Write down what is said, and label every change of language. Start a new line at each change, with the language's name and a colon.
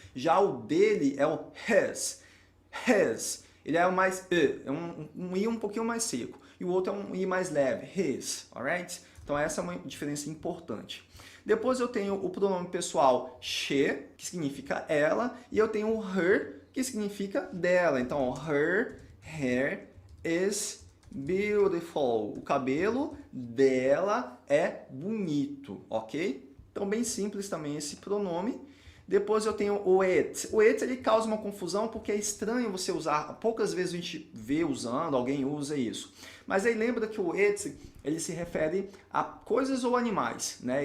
Portuguese: Já o dele é o his. His. Ele é o mais é um i um pouquinho mais seco. E o outro é um i mais leve, his, alright? Então essa é uma diferença importante. Depois eu tenho o pronome pessoal she, que significa ela, e eu tenho o her, que significa dela.
English: Então, her hair is beautiful.
Portuguese: O cabelo dela é bonito, ok? Então, bem simples também esse pronome. Depois eu tenho o it. O it ele causa uma confusão porque é estranho você usar. Poucas vezes a gente vê usando, alguém usa isso. Mas aí lembra que o it ele se refere a coisas ou animais, né?